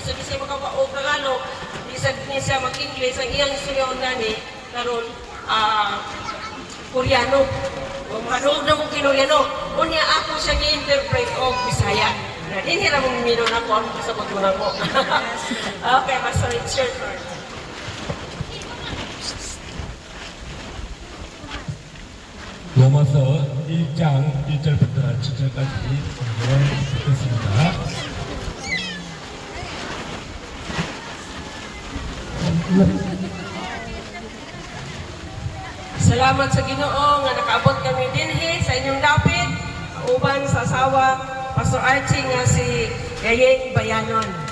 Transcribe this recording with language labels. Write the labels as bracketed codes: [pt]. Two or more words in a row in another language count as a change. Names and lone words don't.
[ceb] So di siya makapaog Tagalog, di siya mag-English, ang iyang istorya nani, karon Koreano. O manood na mong Koreano. Unya ako siya ni-interpret o Bisaya. Hindi na mong minon ako, ano sa pagkunan ko. [en] Okay, Pastor, it's your turn. [ko] 로마서 1장 1절부터 7절까지 읽겠습니다. [ceb] Salamat sa Ginoo nga nakaabot kami dinhi sa inyong dapit, uban sa asawa Pastor Archie nga si Yayeng Bayanon.